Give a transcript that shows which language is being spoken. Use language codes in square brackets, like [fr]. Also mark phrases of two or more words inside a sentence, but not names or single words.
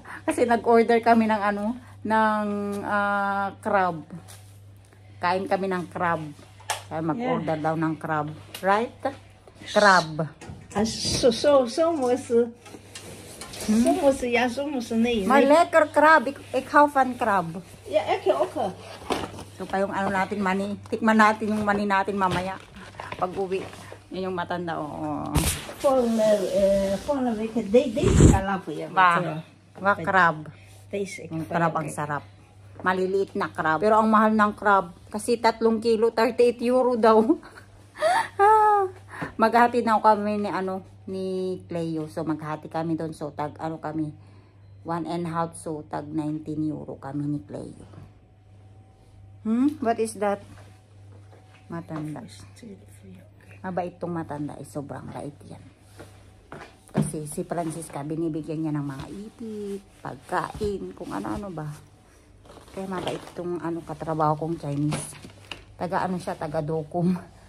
[tl] Kasi nag-order kami ng crab. Kain kami ng crab. Kaya mag-order daw ng crab. [en] Right? Crab. [nl] Soms ja, soms nee. Maar lekker crab. Ik hou van crab. Ja, ik ook. [tl] So pa yung ano natin, mani. Tikman natin yung mani natin mamaya. Pag uwi. Yun yung matanda. Oo. Volgende week, deze kalapo ya. Wa crab. [nl] Deze, [tl] Yung crab ang sarap. Maliliit na crab. Pero ang mahal ng crab. Kasi 3 kilo, 38 euro daw. Maghati na kami ni Cleo. So maghati kami doon. So tag kami 1.5. So tag 19 euro kami ni Cleo. [en] What is that? [tl] Matanda. Mabait itong matanda. Sobrang bait yan. Kasi si Francisca, binibigyan niya ng mga ipit, pagkain, kung ano-ano ba. Kaya mabait itong katrabaho kong Chinese. Taga siya, taga Dokum.